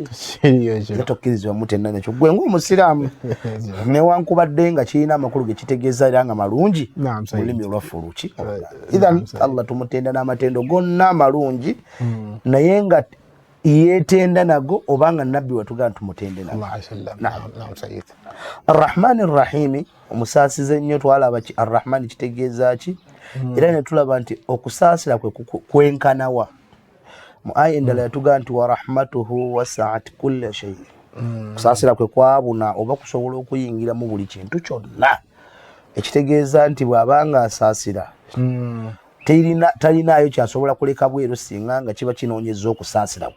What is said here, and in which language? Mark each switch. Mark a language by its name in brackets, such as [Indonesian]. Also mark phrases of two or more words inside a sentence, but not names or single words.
[Ganda] Tetokkirizibwa mutenda nakyo gwe ng'omusiraamu newankubadde nga kirina amakulu ge kitegeeza era nga malungi mu lulimi olwaffe oluki. [Arabic] إذن الله [Ganda] tumutenda n'amatendo gonna amalungi, naye nga yeetenda nago obanga nabbi watugamba tumutende nago. [Arabic] الرحمن الرحيم, [Ganda] omusaasize ennyo. Twalaba ki Ar-Rahman kitegeeza ki, era ne tulaba nti okusaasira kwe kwenkanawa. Mu aya endala yatugamba nti [Arabic] ورحمته وسعت كل شيء. [Ganda] Kusaasira kwe kwabuna oba kusobola okuyingira mu buli kintu kyonna, ekitegeeza nti bw'abanga asaasira talinaayo kyasobola kuleka bweru singa nga kiba kinoonyezza okusaasira kwe.